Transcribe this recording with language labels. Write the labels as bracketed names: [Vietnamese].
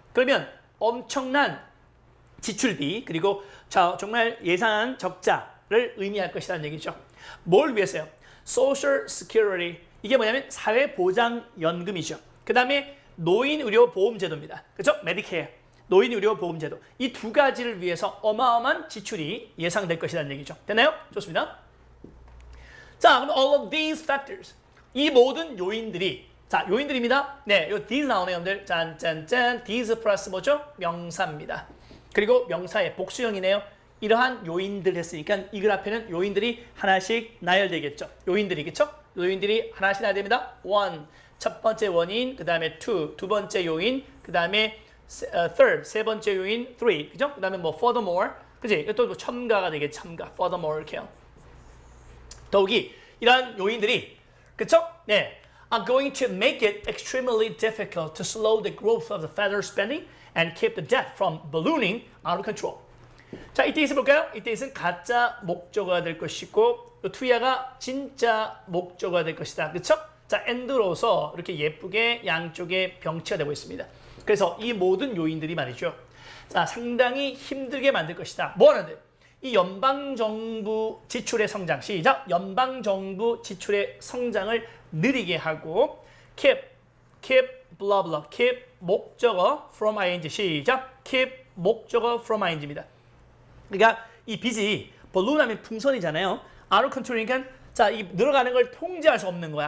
[Korean] 그러면 엄청난 지출비, 그리고 정말 예산 적자를 의미할 것이라는 얘기죠. 뭘 위해서요? Social Security. 이게 뭐냐면 사회보장연금이죠. 그 다음에 노인의료보험제도입니다. 그렇죠? Medicare. 노인의료보험제도. 이 두 가지를 위해서 어마어마한 지출이 예상될 것이라는 얘기죠. 됐나요? 좋습니다. 자, 그럼 [English] all of these factors. [Korean] 이 모든 요인들이, 자, 요인들입니다. 네, 요 these 나오네요, 여러분들. 짠짠짠. these 플러스 뭐죠? 명사입니다. 그리고 명사의 복수형이네요. 이러한 요인들 했으니까 이 글 앞에는 요인들이 하나씩 나열되겠죠. 요인들이, 그쵸? 요인들이 하나씩 나열됩니다. one, 첫 번째 원인, 그 다음에 two, 두 번째 요인, 그 다음에 third, 세 번째 요인, three, 그죠? 그 다음에 furthermore, 그지? 또 첨가가 되겠죠, 첨가, furthermore 이렇게요. 더욱이 이러한 요인들이 그쵸? 네, [English] are going to make it extremely difficult to slow the growth of the federal spending and keep the debt from ballooning out of control. [Korean] 자, 이때 있어 볼까요? 이때 있은 가짜 목적어가 될 것이고 투야가 진짜 목적어가 될 것이다. 그쵸? 자, and로서 이렇게 예쁘게 양쪽에 병치가 되고 있습니다. 그래서 이 모든 요인들이 말이죠. 자, 상당히 힘들게 만들 것이다. 뭐 하는데? 이 연방정부 지출의 성장, 시작! 연방정부 지출의 성장을 느리게 하고 keep, blah blah, keep 목적어 from ing, 시작! keep 목적어 from ing입니다. 그러니까 이 빚이 balloon하면 풍선이잖아요. [English] out of control [Korean] 이니까 자, 이 늘어가는 걸 통제할 수 없는 거야.